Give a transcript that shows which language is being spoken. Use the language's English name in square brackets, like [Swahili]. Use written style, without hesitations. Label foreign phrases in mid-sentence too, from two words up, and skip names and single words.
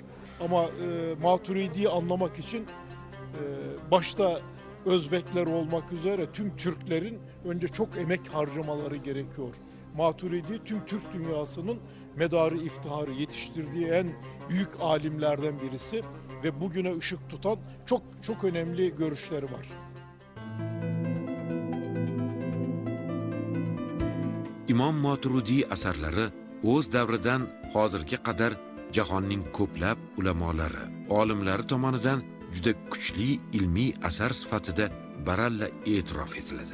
[Turkish] Ama Maturidi'yi anlamak için başta Özbekler olmak üzere tüm Türklerin önce çok emek harcamaları gerekiyor. Maturidi tüm Türk dünyasının medarı iftiharı, yetiştirdiği en büyük alimlerden birisi ve bugüne ışık tutan çok çok önemli görüşleri var. [Uzbek] İmom Maturidi asarlari o'z davridan hozirga qadar jahonning ko'plab ulamolari, olimlari tomonidan juda kuchli ilmiy asar sifatida baralla e'tirof etiladi.